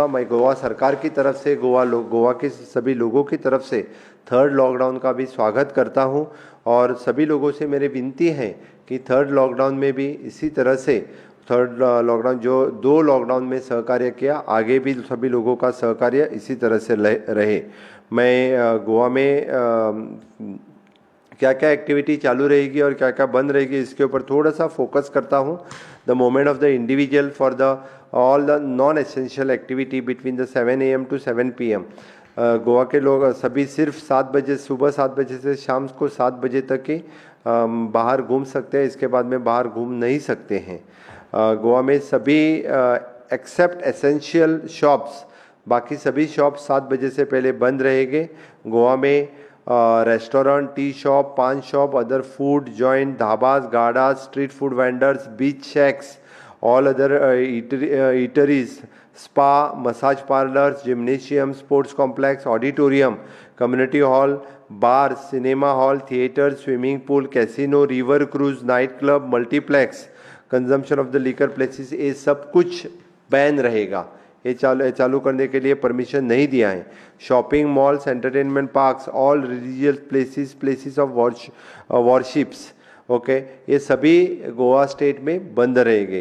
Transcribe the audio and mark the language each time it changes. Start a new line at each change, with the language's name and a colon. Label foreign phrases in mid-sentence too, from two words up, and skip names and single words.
Hindi: मैं गोवा सरकार की तरफ से गोवा के सभी लोगों की तरफ से
English: third lockdown
Hindi: का भी स्वागत करता हूं और सभी लोगों से मेरी विनती है कि
English: third lockdown
Hindi: में भी इसी तरह से
English: third lockdown
Hindi: जो 2 लॉकडाउन में सहकार्य किया, आगे भी सभी लोगों का सहकार्य इसी तरह से रहे। मैं गोवा में क्या क्या एक्टिविटी चालू रहेगी और क्या क्या बंद रहेगी इसके ऊपर थोड़ा सा फोकस करता हूँ।
English: The movement of the individual for the all the non essential activity between the 7 AM to 7 PM.
Hindi: गोवा के लोग सभी सिर्फ 7 बजे, सुबह 7 बजे से शाम को 7 बजे तक ही बाहर घूम सकते हैं, इसके बाद में बाहर घूम नहीं सकते हैं। गोवा में सभी
English: except essential shops,
Hindi: बाकी सभी शॉप 7 बजे से पहले बंद रहेंगे।
English: गोवा में restaurant, tea shop, paan shop, other food joint, dhabas, gadas, street food vendors, beach shacks, all other eateries, spa, massage parlours, gymnasium, sports complex, auditorium, community hall, bar, cinema hall, theatre, swimming pool, casino, river cruise, night club, multiplex, consumption of the liquor places,
Hindi: ये सब कुछ बैन रहेगा। ये चालू करने के लिए परमिशन नहीं दिया है।
English: shopping malls, entertainment parks, all religious places of worships, okay,
Hindi: ये सभी गोवा स्टेट में बंद रहेंगे।